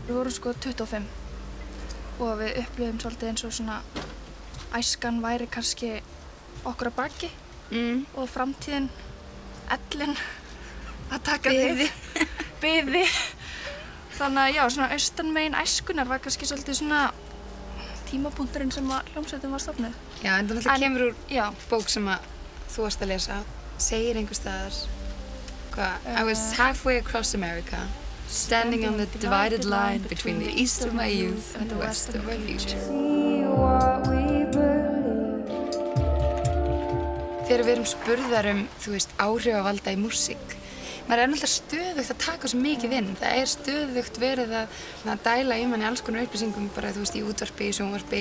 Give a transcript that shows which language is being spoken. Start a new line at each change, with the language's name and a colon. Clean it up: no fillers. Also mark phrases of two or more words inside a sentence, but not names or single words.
Icelandic: vorum sko 25 og við upplifum svolítið eins og svona æskan væri kannski okkur að baki og framtíðin, ellin að taka biði. Þannig að já, svona austanmegin æskunar var kannski svolítið svona tímapunkturinn sem að hljómsveitin var stofnuð. Já, en það náttúrulega kemur úr bók sem að þú varst að lesa. Segir einhvers staðar,
English: I was halfway across America, standing on the divided line between the east of my youth and the west of my future.
Icelandic: Þegar við erum spurðar þú veist, áhrifavalda í músík, maður náttúrulega stöðugt að taka svo mikið inn. Það stöðugt verið að dæla í manni alls konar upplýsingum, bara þú veist, í útvarpi, í sjónvarpi.